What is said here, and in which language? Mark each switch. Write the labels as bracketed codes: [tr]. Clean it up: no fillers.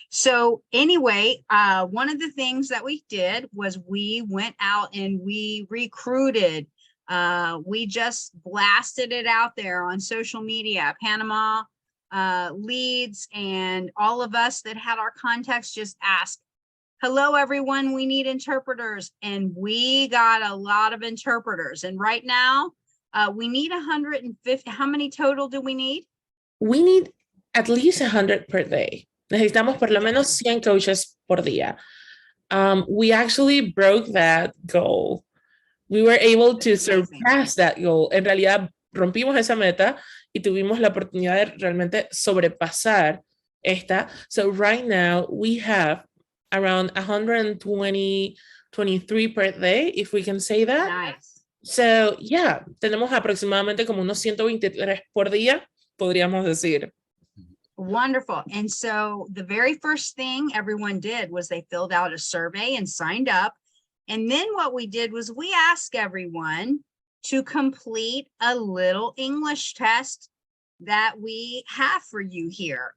[en] So anyway, one of the things that we did was we went out and we recruited, we just blasted it out there on social media, Panama leads, and all of us that had our contacts just asked, hello, everyone, we need interpreters. And we got a lot of interpreters. And right now we need 150. How many total do we need? We need at least 100 per day. [es] Necesitamos por lo menos 100 coaches por día. [en] We actually broke that goal. We were able to surpass that goal. [es] En realidad, rompimos esa meta y tuvimos la oportunidad de realmente sobrepasar esta. [en] So right now, we have around 120, 23 per day, if we can say that. Nice. [es] So, yeah, tenemos aproximadamente como unos 123 por día, podríamos decir. [en] Wonderful. And so the very first thing everyone did was they filled out a survey and signed up. And then what we did was we asked everyone to complete a little English test that we have for you here.